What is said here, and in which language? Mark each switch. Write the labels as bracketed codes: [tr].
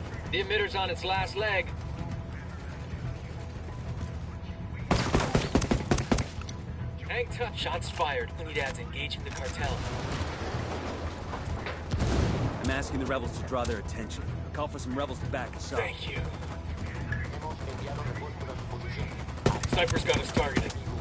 [en] The emitter's on its last leg. Hang tough. Shots fired. Unidad's engaging the cartel. I'm asking the rebels to draw their attention. Call for some rebels to back us up. Thank you. [es] Hemos enviado refuerzos a su posición. [en] Sniper's got us targeted.